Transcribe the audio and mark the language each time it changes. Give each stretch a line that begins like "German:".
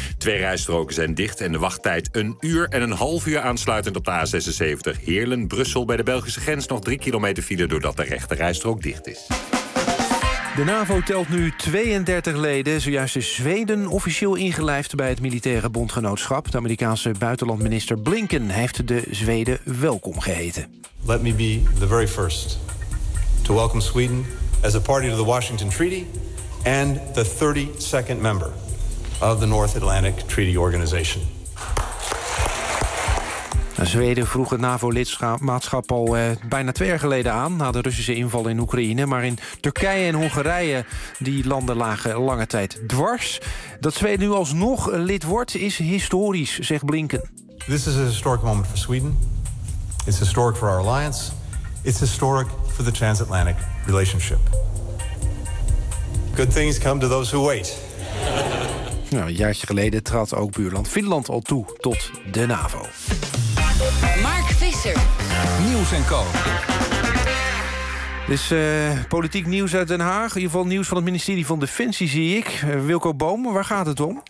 Dutch: Twee rijstroken zijn dicht en de wachttijd 1 uur en 1/2 uur aansluitend op de A76 Heerlen-Brussel bij de Belgische grens. Nog 3 kilometer file doordat de rechte rijstrook dicht is. De NAVO telt nu 32 leden. Zojuist is Zweden officieel ingelijfd bij het militaire bondgenootschap. De Amerikaanse buitenlandminister Blinken heeft de Zweden welkom geheten.
English: Let me be the very first to welcome Sweden as a party to the Washington Treaty and the 32nd member of the North Atlantic Treaty Organization.
Dutch: Zweden vroeg het NAVO-lidmaatschap al bijna 2 jaar geleden aan, na de Russische inval in Oekraïne. Maar in Turkije en Hongarije, die landen lagen lange tijd dwars. Dat Zweden nu alsnog lid wordt, is historisch, zegt Blinken.
English: This is a historic moment for Sweden. It's historic for our alliance. It's historic for the transatlantic relationship. Good things come to those who wait.
Dutch: Nou, een jaartje geleden trad ook buurland Finland al toe tot de NAVO. Mark Visser. Nieuws en Co. Dus politiek nieuws uit Den Haag. In ieder geval nieuws van het ministerie van Defensie zie ik. Wilco Boom, waar gaat het om?